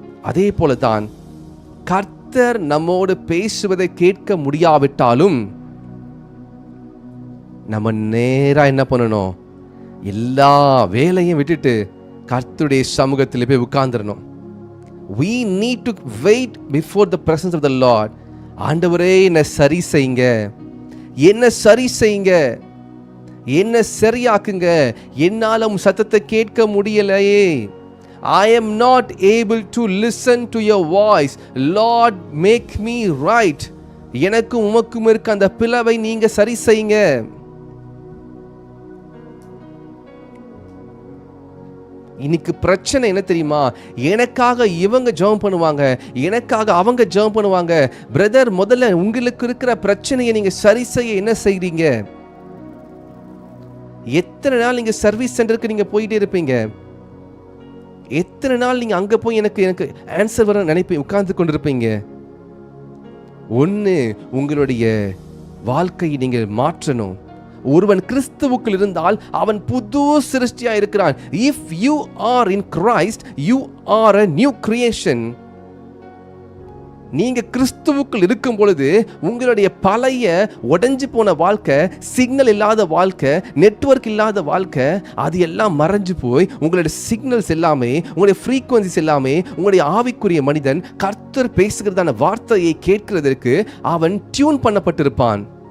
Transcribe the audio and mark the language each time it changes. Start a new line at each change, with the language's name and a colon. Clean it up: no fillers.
Tamil: அதே போல தான் கர்த்தர் நம்மோடு பேசுவதை கேட்க முடியாவிட்டாலும் நம்ம நேரா என்ன பண்ணணும்? எல்லா வேலையும் விட்டுட்டு கர்த்தருடைய சமூகத்தில் போய் உட்கார்ந்துடணும்.
English: We need to wait before the presence of the Lord.
Tamil: ஆண்டவரே என்ன சரி செய்யுங்க, என்ன சரி செய்யுங்க, என்ன சரியாக்குங்க, என்னால உம் சத்தத்தை கேட்க முடியலையே.
English: I am not able to listen to your voice. Lord, make me right.
Tamil: எனக்கும் உமக்கும் இருக்க அந்த பிளவை நீங்க சரி செய்யுங்க. இன்னைக்கு பிரச்சனை என்ன தெரியுமா? எனக்காக இவங்க ஜெபம் பண்ணுவாங்க, எனக்காக அவங்க ஜெபம் பண்ணுவாங்க. பிரதர், முதல்ல உங்களுக்கு இருக்கிற பிரச்சனையை நீங்க சரி செய்ய என்ன செய்றீங்க? எத்தனை நாள் நீங்க சர்வீஸ் சென்டருக்கு நீங்க போயிட்டே இருப்பீங்க? எத்தனை நாள் நீங்க அங்க போய் எனக்கு ஆன்சர் வர நினைப்பீங்க, உட்கார்ந்து கொண்டிருப்பீங்க? ஒன்று, உங்களுடைய வாழ்க்கையை நீங்கள் மாற்றணும். ஒருவன் கிறிஸ்துவுக்குள் இருந்தால் அவன் புது சிருஷ்டியா இருக்கிறான்.
English: If you are in Christ, you are a new creation.
Tamil: நீங்க கிறிஸ்துவுக்குள் இருக்கும் பொழுது உங்களுடைய பழைய உடைஞ்சு போன வாழ்க்கை, சிக்னல் இல்லாத வாழ்க்கை, நெட்வொர்க் இல்லாத வாழ்க்கை, அது எல்லாம் மறைஞ்சு போய் உங்களுடைய சிக்னல்ஸ் எல்லாமே, உங்களுடைய ஃப்ரீக்வன்சிஸ் எல்லாமே, உங்களுடைய ஆவிக்குரிய மனிதன் கர்த்தர் பேசுகிறதான வார்த்தையை கேட்கிறதற்கு அவன் டியூன் பண்ணப்பட்டிருப்பான்.